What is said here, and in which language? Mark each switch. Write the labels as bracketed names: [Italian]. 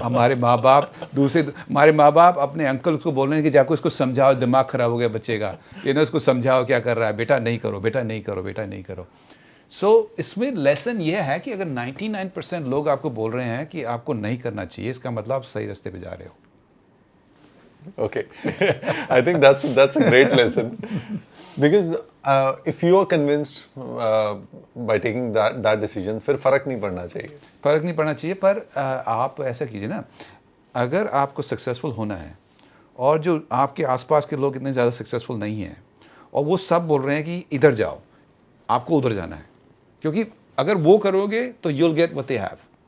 [Hindi] हमारे माँ बाप अपने अंकल उसको बोल रहे हैं कि जाको इसको समझाओ, दिमाग ख़राब हो गया बच्चे का, ये ना उसको समझाओ क्या कर रहा है, बेटा नहीं करो, बेटा नहीं करो, बेटा नहीं करो। इसमें लेसन ये है कि अगर 99% लोग आपको बोल रहे हैं कि आपको नहीं करना चाहिए, इसका मतलब आप सही रास्ते पे जा रहे हो। [English] Okay, I think that's a great lesson, because if you are convinced by taking that decision, [Hindi] फिर फर्क नहीं पड़ना चाहिए। फ़र्क नहीं पड़ना चाहिए, पर आप ऐसा कीजिए ना, अगर आपको सक्सेसफुल होना है और जो आपके आसपास के लोग इतने ज़्यादा सक्सेसफुल नहीं हैं और वो सब बोल रहे हैं कि इधर जाओ, आपको उधर जाना है, क्योंकि अगर वो करोगे तो [English] you'll get what they have.